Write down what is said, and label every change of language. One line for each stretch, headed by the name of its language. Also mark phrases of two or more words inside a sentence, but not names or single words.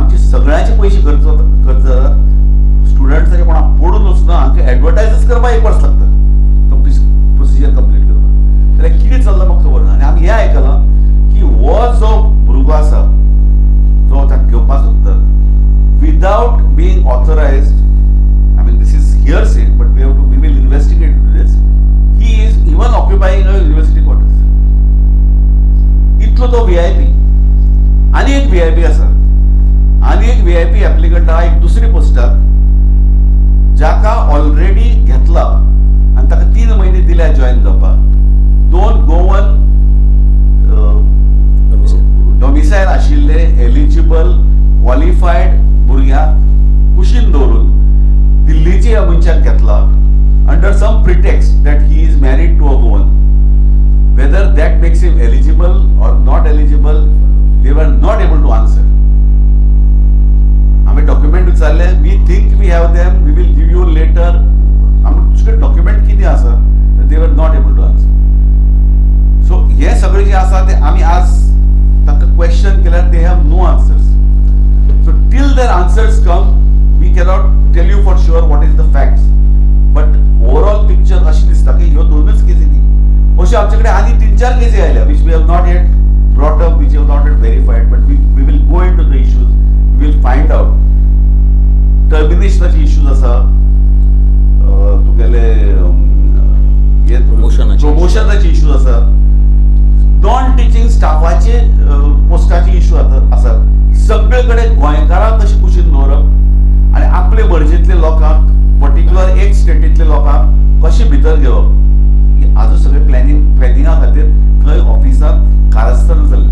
Konkani: सगळ्यांचे पैसे खर्च स्टुडंट्साचे कोणा पडून वचना हांकां एडवर्टायजच करपाक 1 वर्स लागता
English: procedure complete
Konkani: करपाक. जाल्यार कितें चल्लां म्हाका खबर ना. आनी आमी हें आयकलां की हो जो भुरगो आसा जो ताका घेवपाक सोदता
English: without being authorized, I mean this is hearsay but we will investigate into this. He is even occupying a university quarters.
Konkani: इतलो तो VIP. आनी एक VIP आसा, आनी एक VIP एप्लिकंट आहा एक दुसरी पोस्टाक जाका ऑलरेडी घेतला आनी ताका 3 महिने दिल्या जॉइन जावपाक. 2
English: Goan domicile
Konkani: आशिल्ले
English: eligible qualified
Konkani: भुरग्यांक कुशीन दवरून दिल्लीच्या ह्या मनशाक घेतला
English: under some pretext that he is married to a Goan. Whether that makes him eligible or not eligible they were not able to answer.
Konkani: आम्ही डॉक्युमेंट विचारले,
English: We think we have them, we will give you letter.
Konkani: आमी तुजे डॉक्युमेंट कितें आसा
English: they were not able to answer.
Konkani: सो हे सगळे जे आसा ते आमी आज ताका क्वेश्चन केल्यार
English: they have no answers. So till their answers come, we cannot tell you for sure what is the facts. But overall picture
Konkani: अशी दिसता की ह्यो 2च केसी न्ही, अशे आमच्याकडे आनी 3-4 केसी आयल्या
English: which we have not yet brought up, which we have not yet verified, but we will go into the issues, we will find out.
Konkani: टर्मिनेशनाचे इश्यूज आसा, तुगेले प्रमोशनाचे इश्यूज आसा,
English: non teaching
Konkani: स्टाफाचे पोस्टाचे इश्यू आसा. सगळे कडेन गोंयकारांक कशें कुशीन दवरप आनी आपले मर्जींतले लोकांक पर्टिक्युलर एक स्टेटींतले लोकांक कशें भितर घेवप हाजो सगळे प्लॅनिंगा खातीर थंय ऑफिसांत कारस्थान चल्लें.